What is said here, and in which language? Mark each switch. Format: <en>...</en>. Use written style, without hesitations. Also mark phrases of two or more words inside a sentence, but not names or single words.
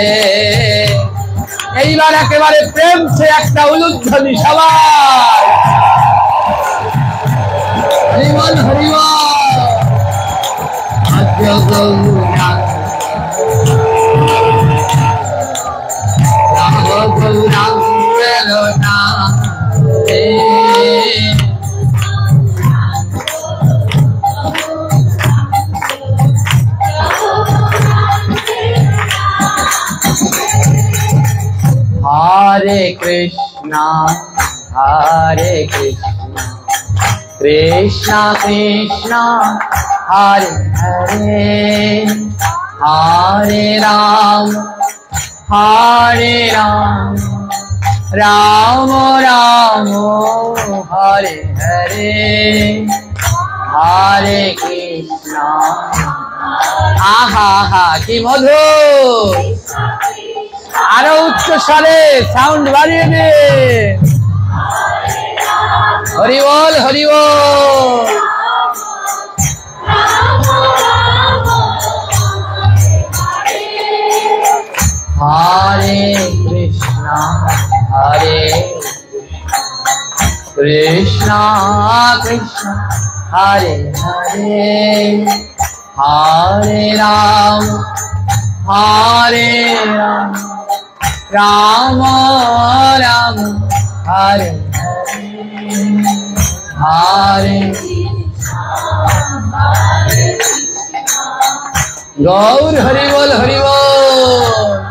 <bn>এইবার একেবারে</bn> <hi>प्रेम से</hi> <bn>একটা উলুধ্বনি সবাই হরি বল হরি বল। ভজ গৌরাঙ্গ গৌরাঙ্গের নাম রে।</bn> <sa>हरे कृष्णा कृष्णा कृष्णा हरे हरे, हरे राम राम राम हरे हरे, हरे कृष्णा।</sa> <bn>আহা হা কী মধুর। আরো উচ্চ স্বরে সাউন্ড বাড়িয়ে দে। হরি বল হরি বল।</bn> <sa>হরে কৃষ্ণ কৃষ্ণ কৃষ্ণ হরে হরে, হরে রাম हरे राम राम हरे हरे</sa> <bn>গৌর হরি বোল হরি বোল।</bn>